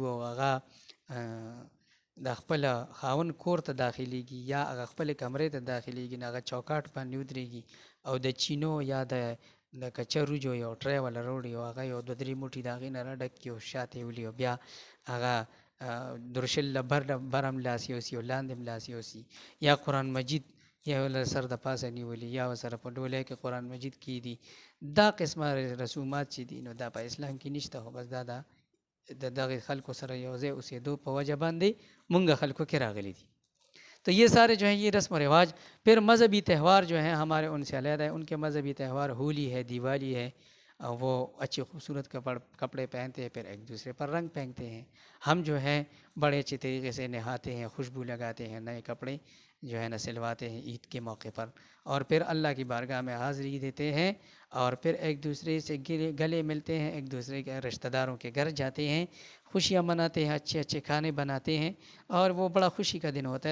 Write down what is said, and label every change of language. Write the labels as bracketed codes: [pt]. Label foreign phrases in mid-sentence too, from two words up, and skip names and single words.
[ps] او هغه د خپل خاون کور ته داخليږي یا هغه خپل کمرې ته داخليږي، هغه چوکاټ باندې ودرېږي او د چینو یا د کچرو جو یو ټری ولا روړي او هغه یو 2-3 موټي د هغې نه راډکي او شاته ولي او بیا هغه درشل برم لاسي اوسي او لاندې لاسي اوسي، یا قرآن مجید یا ول سر د پاسه نیولي یا سره په ډولۍ کې قرآن مجید کې دي. دا قسمه رسومات چې دي نو دا په اسلام کې نشته، خو بس دا د دغه خلکو سره یو ځای اوسېدو په وجه باندې مونږ خلکو کې راغلي دي. [ur] تو یہ سارے جو ہیں یہ رسم و رواج. پھر مذہبی تہوار جو ہیں ہمارے ان سے علیحدہ ہے. ان کے مذہبی تہوار ہولی ہے، دیوالی ہے، وہ اچھے خوبصورت کپڑے پہنتے ہیں، پھر ایک دوسرے پر رنگ پھینکتے ہیں. ہم جو ہیں بڑے اچھے طریقے سے نہاتے ہیں، خوشبو لگاتے ہیں، نئے کپڑے جو ہے نا سلواتے ہیں عید کے موقع پر، اور پھر اللہ کی بارگاہ میں حاضری دیتے ہیں، اور پھر ایک دوسرے سے گلے ملتے ہیں، ایک دوسرے کے رشتہ داروں کے گھر جاتے ہیں، خوشیاں مناتے ہیں، اچھے اچھے کھانے بناتے ہیں، اور وہ بڑا خوشی کا دن ہوتا ہے.